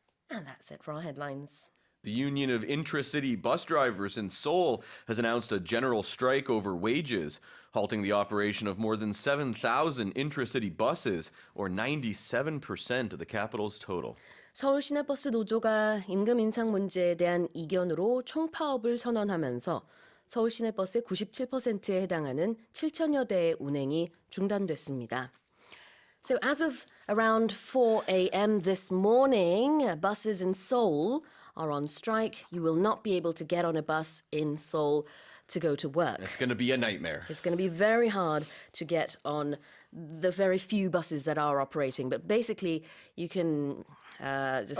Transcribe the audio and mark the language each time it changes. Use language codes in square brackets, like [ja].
[en] And that's it for our headlines. The Union of Intra-City Bus Drivers in Seoul has announced a general strike over wages, halting the operation of more than 7,000 intra-city buses, or 97% of the capital's total. [ko] 서울 시내버스 노조가 임금 인상 문제에 대한 이견으로 총파업을 선언하면서 서울 시내버스의 97%에 해당하는 7천여 대의 운행이 중단됐습니다. [en] So as of around 4 a.m. this morning, buses in Seoul are on strike. You will not be able to get on a bus in Seoul to go to work. It's going to be a nightmare. It's going to be very hard to get on the very few buses that are operating. But basically, you can just...